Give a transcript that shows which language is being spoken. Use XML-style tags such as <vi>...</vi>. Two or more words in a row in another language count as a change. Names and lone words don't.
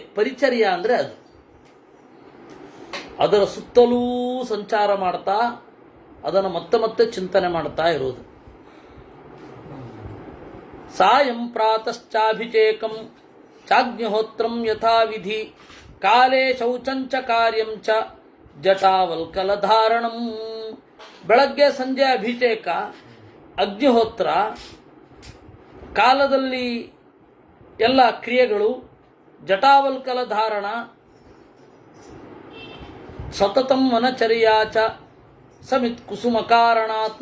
<kn>ಪರಿಚರ್ಯ ಅಂದ್ರೆ ಅದು. ಅದರ ಸುತ್ತಲೂ ಸಂಚಾರ ಮಾಡ್ತಾ ಅದನ್ನು ಮತ್ತೆ ಮತ್ತೆ ಚಿಂತನೆ ಮಾಡ್ತಾ ಇರೋದು.</kn> <sa>ಸಾಯಂ ಪ್ರಾತಶ್ಚಾಭಿಷೇಕಂ ಚಾಗ್ನಿಹೋತ್ರಂ ಯಥಾವಿಧಿ ಕಾಲೇ ಶೌಚಂಚ ಕಾರ್ಯಂ ಚ ಜಟಾವಲ್ಕಲಧಾರಣಂ.</sa> <kn>ಬೆಳಗ್ಗೆ ಸಂಜೆ ಅಭಿಷೇಕ, ಅಗ್ನಿಹೋತ್ರ, ಕಾಲದಲ್ಲಿ ಎಲ್ಲ ಕ್ರಿಯೆಗಳು, ಜಟಾವಲ್ಕಲ ಧಾರಣ,</kn> <sa>ಸತತಂ ವನಚರ್ಯಾಚ ಸಮಿತ್ ಕುಸುಮ ಕಾರಣಾತ್.</sa>